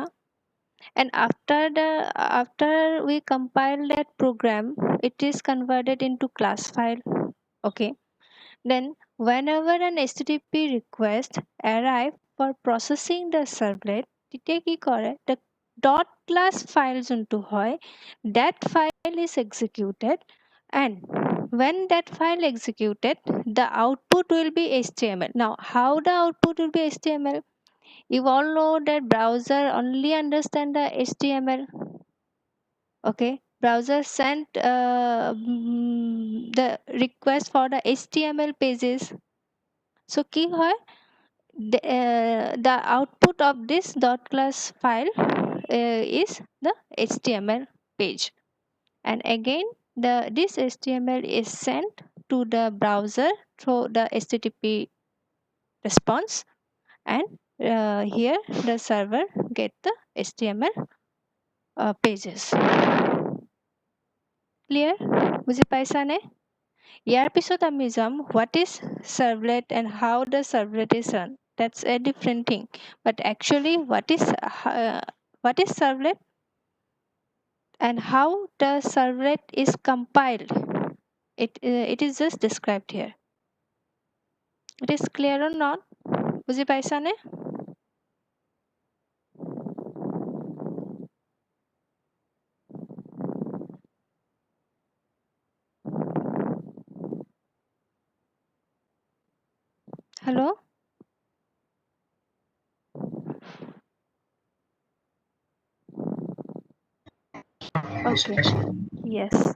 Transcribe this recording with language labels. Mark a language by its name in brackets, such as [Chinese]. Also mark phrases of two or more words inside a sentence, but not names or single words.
[English] And after we compile that program, it is converted into class file. Okay. Then whenever an HTTP request arrive for processing the servlet, the dot class file [Assamese] যোনটো হয়, [English] that file is executed, and when that file executed, the output will be HTML. Now how the output will be HTML? You all know that browser only understand the HTML. Okay, browser sent the request for the HTML pages. [Assamese] So কি হয়, [English] the output of this dot class file is the HTML page, and again this HTML is sent to the browser through the HTTP response, and here the server get the HTML pages. Clear? [Assamese] বুজি পাইছানে? ইয়াৰ পিছত আমি যাম [English] what is servlet and how the servlet is run. That's a different thing, but actually what is servlet and how the servlet is compiled, it is just described here. It is clear or not? [Assamese] বুজি পাইছানে? [English] Hello? Okay. Yes.